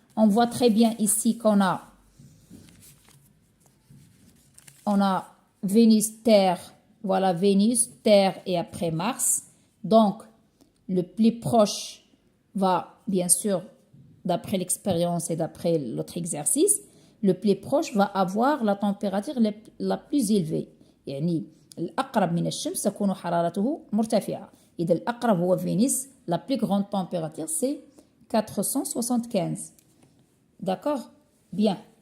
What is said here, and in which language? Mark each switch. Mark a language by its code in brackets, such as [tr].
[fr] On voit très bien ici qu'on a Vénus, Terre, voilà Vénus, Terre et après Mars. Donc, le plus proche va, bien sûr, d'après l'expérience et d'après l'autre exercice, le plus proche va avoir la température la plus élevée. [ar] يعني الأقرب من الشمس تكون حرارته مرتفعة. إذا الأقرب هو [fr] Vénus, la plus grande température c'est 475. D'accord? Bien.